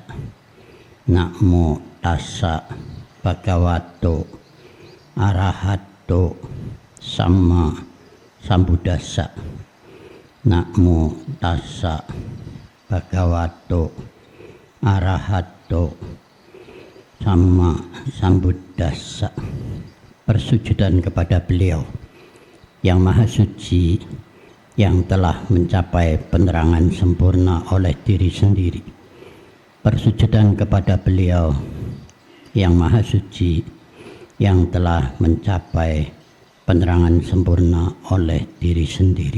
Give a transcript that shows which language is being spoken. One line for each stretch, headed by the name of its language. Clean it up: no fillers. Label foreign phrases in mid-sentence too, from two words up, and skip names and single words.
Pali: Namo tassa bhagavato arahato samma sambuddhassa. Namo tassa bhagavato arahato samma sambuddhassa.
Indonesian: Persujudan kepada beliau yang maha suci, yang telah mencapai penerangan sempurna oleh diri sendiri. Persujudan kepada beliau yang maha suci, yang telah mencapai penerangan sempurna oleh diri sendiri.